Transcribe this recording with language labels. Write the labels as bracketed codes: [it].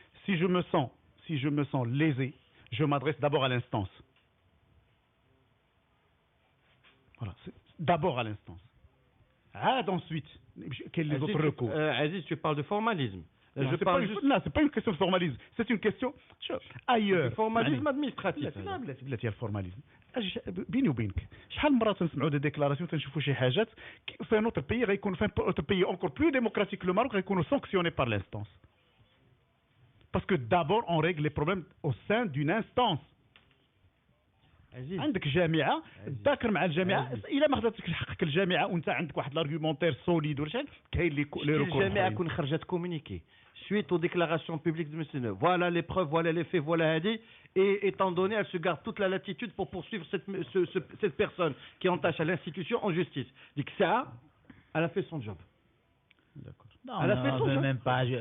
[fr] Si je me sens lésé, je m'adresse d'abord à l'instance. Voilà, d'abord à l'instance. Ensuite, quels sont les autres recours? Aziz, tu parles de formalisme. C'est pas une question de formalisme, c'est une question ailleurs. Formalisme administratif. [ar] بلاتي الفورماليزم بيني وبينك شحال من مرة تنسمعوا دي ديكلاراسيون تنشوفوا شي حاجات في [fr] un autre pays [ar] غيكون في un autre pays [fr] encore plus démocratique que le Maroc [ar] غيكونوا [fr] sanctionnés par l'instance. Parce que d'abord on règle les problèmes au sein d'une instance. [ar] عندك جامعه تذاكر مع الجامعه الا ما خداتك حقك الجامعه وانت عندك واحد الارغيومونتير سوليد ولا شحال كاين لي ريكور. الجامعه كون خرجت كومونيكي [fr] suite aux déclarations publiques de M. Voilà les preuves, voilà les faits, voilà Hadi. Et étant donné, elle se garde toute la latitude pour poursuivre cette personne qui entache à l'institution en justice. Donc ça, elle a fait son job. D'accord. Non, même pas.